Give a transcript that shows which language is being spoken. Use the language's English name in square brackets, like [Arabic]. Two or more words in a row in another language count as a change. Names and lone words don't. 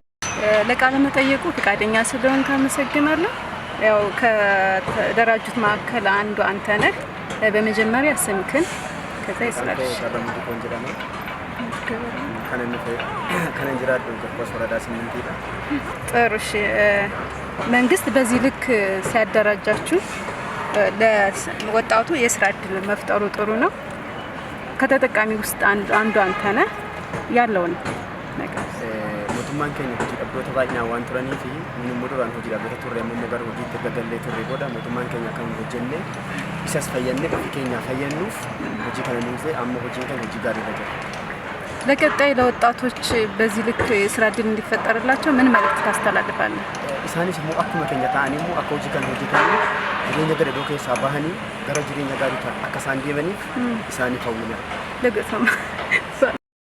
[Amharic] ለቃለ መጠየቁ ፈቃደኛ ስለሆን ካመሰግናለሁ። ያው ከተደራጁት መካከል አንዱ አንተ ነህ። በመጀመሪያ ስምክን ከዛ ይስላል። ጥሩ። እሺ መንግስት በዚህ ልክ ሲያደራጃችሁ ለወጣቱ የስራ እድል መፍጠሩ ጥሩ ነው። ከተጠቃሚ ውስጥ አንዱ አንተ ነህ ያለው ነው ነገር [Oromo] mootummaan keenya hojii waggoota baay'inaa waan turanii fi inni immoo duraan hojii dhaabbatee turre ammoo gara hojiitti gaggallee turre booda mootummaan keenya kan hojjennee isas fayyannee ofii keenya fayyannuuf hojii kana nuufee amma hojiin keenya hojii gaarii irra jira. [Amharic] ለቀጣይ ለወጣቶች በዚህ ልክ የስራ እድል እንዲፈጠርላቸው ምን መልእክት ታስተላልፋለህ? [Oromo] isaanis immoo akkuma keenya ta'anii immoo akka hojii kana hojjetanii jireenya gadadoo keessaa bahanii gara jireenya gaarii akka isaan deemaniif isaaniif hawwina. [Amharic] ለገሰማ